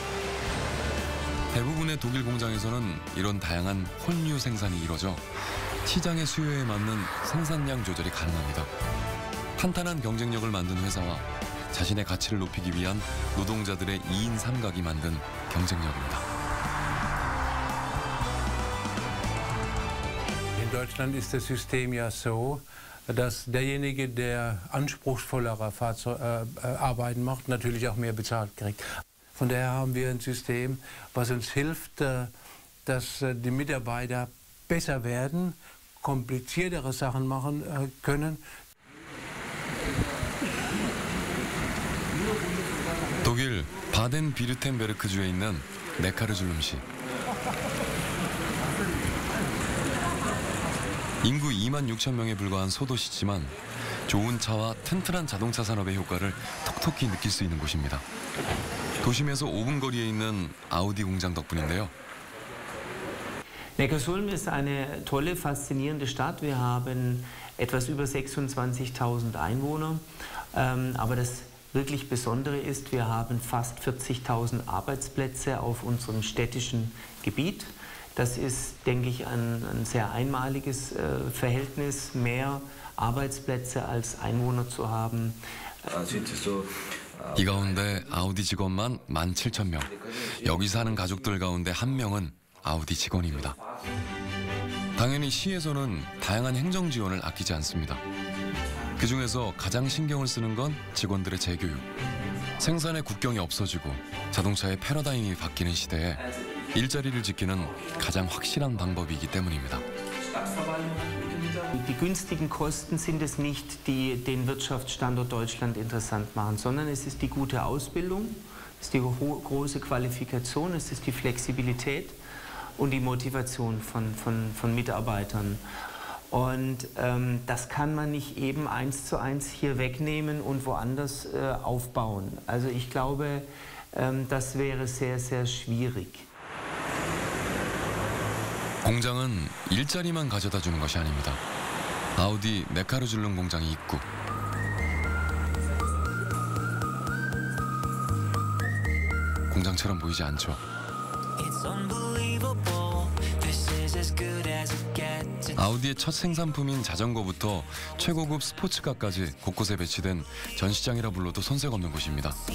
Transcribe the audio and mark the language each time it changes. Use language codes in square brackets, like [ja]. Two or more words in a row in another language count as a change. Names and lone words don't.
[ko] 대부분의 독일 공장에서는 이런 다양한 혼류 생산이 이뤄져 시장의 수요에 맞는 생산량 조절이 가능합니다. 탄탄한 경쟁력을 만든 회사와 자신의 가치를 높이기 위한 노동자들의 2인 삼각이 만든 경쟁력입니다. [de] In Deutschland ist das System ja so, dass derjenige, der anspruchsvollere Arbeiten macht, natürlich auch mehr bezahlt kriegt. Von daher haben wir ein System, was uns hilft, dass die Mitarbeiter besser werden, kompliziertere Sachen machen können. [ko] 바덴비르텐베르크주에 있는 네카르줄름시. 인구 2만 6천 명에 불과한 소도시지만 좋은 차와 튼튼한 자동차 산업의 효과를 톡톡히 느낄 수 있는 곳입니다. 도심에서 5분 거리에 있는 아우디 공장 덕분인데요. [de] Neckarsulm ist eine tolle, faszinierende Stadt. Wir haben etwas über 26.000 Einwohner. Aber das wirklich Besondere ist, wir haben fast 40.000 Arbeitsplätze auf unserem städtischen Gebiet. Das ist, denke ich, ein sehr einmaliges Verhältnis, mehr Arbeitsplätze als Einwohner zu haben. [ko] 이 가운데 아우디 직원만 17,000명. 여기 사는 가족들 가운데 한 명은 아우디 직원입니다. 당연히 시에서는 다양한 행정 지원을 아끼지 않습니다. 그중에서 가장 신경을 쓰는 건 직원들의 재교육. 생산의 국경이 없어지고 자동차의 패러다임이 바뀌는 시대에 일자리를 지키는 가장 확실한 방법이기 때문입니다. [de] Die günstigen Kosten sind es nicht, die den Wirtschaftsstandort Deutschland interessant machen, sondern es ist die gute Ausbildung, es ist die große Qualifikation, es ist die Flexibilität und die Motivation von Mitarbeitern. Und das kann man nicht eben 1:1 hier wegnehmen und woanders aufbauen. Also ich glaube, das wäre sehr, sehr schwierig. [ko] 공장은 일자리만 가져다 주는 것이 아닙니다. 아우디 네카르줄름 공장이 입구. 공장처럼 보이지 않죠. 아우디의 첫 생산품인 자전거부터 최고급 스포츠카까지 곳곳에 배치된 전시장이라 불러도 손색 없는 곳입니다.